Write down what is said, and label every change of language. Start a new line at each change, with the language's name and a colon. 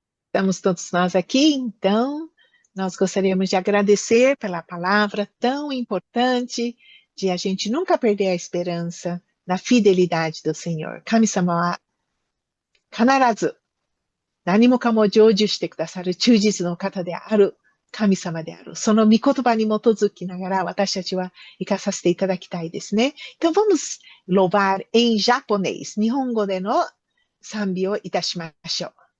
Portuguese: Estamos todos nós aqui, então, nós gostaríamos de agradecer pela palavra tão importante de a gente nunca perder a esperança na fidelidade do Senhor.
Japanese: Kami-sama wa kanarazu 何もかも成就してくださる忠実の方である神様である。その御言葉に基づきながら私たちは生かさせていただきたいですね。
Portuguese: Então vamos louvar em japonês.
Japanese: 日本語での賛美をいたしましょう。